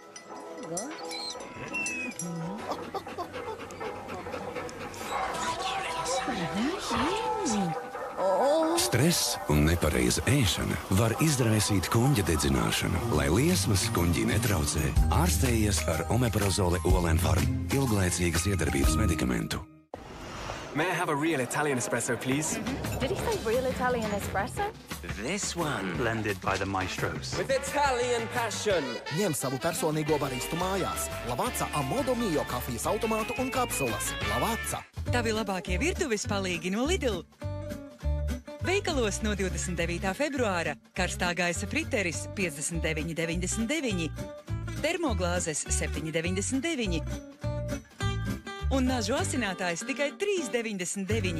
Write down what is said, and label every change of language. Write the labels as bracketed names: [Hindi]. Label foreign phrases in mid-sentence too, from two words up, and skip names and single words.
[Latvian] Stress un nepareiza ēšana var izraisīt kuņģa dedzināšanu. Lai liesmas kuņģī netraucē, ārstējies ar Omeprazole Olenfarm, ilglaicīgas iedarbības medikamentu. [English] May I have a real Italian espresso, please? Did he say real Italian espresso? This one, blended by the maestros. With Italian passion. [Latvian] Ņem savu personīgo baristu mājās. Lavazza Amodo Mio kafijas automātu un kapsulas. Lavazza. Tavi labākie virtuves palīgi no Lidl. Veikalos no 29. februāra karstā gaisa priteris 59,99, termoglāzes 7,99 un nažu asinātājs tikai 3,99.